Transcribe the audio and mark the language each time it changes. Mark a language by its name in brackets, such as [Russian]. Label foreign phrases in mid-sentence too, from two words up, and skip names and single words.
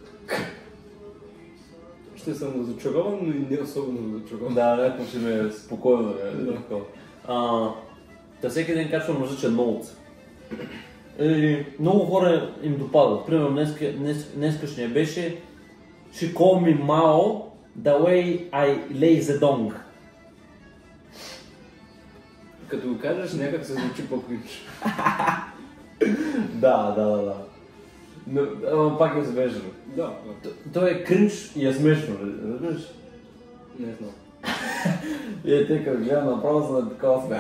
[Bulgarian] Ще съм разочарован, но и не особено разочарован. Да, някакво ще ми е спокойно. Та всеки ден качвам различен ноут. И много хора им допадат. Примерно днескашния беше [English] She call me Mao the way I lay the dong. [Bulgarian] Като го кажеш, някак се звучи по-кринч. Да. Но пак е смешно. Да. Той е кринч и е смешно, разбираш? Не знам. И те като гледам направо за да такова смех.